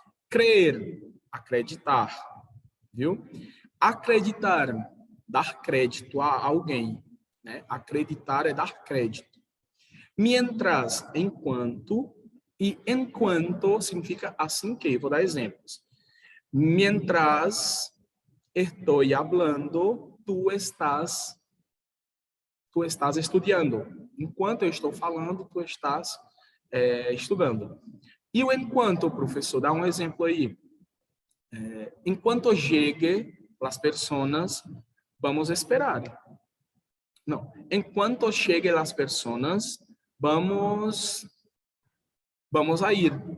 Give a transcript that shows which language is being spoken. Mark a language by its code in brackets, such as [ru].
[pt] Crer, acreditar, viu? Acreditar, dar crédito a alguém, né? Acreditar é dar crédito. Mientras, enquanto, e enquanto significa assim que, vou dar exemplos. [es] Mientras estoy hablando, tu estás estudiando. [pt] Enquanto eu estou falando, tu estás estudando. E o enquanto, professor, dá um exemplo aí. Enquanto chegue as pessoas, vamos esperar. Não, enquanto chegue as pessoas, vamos a ir.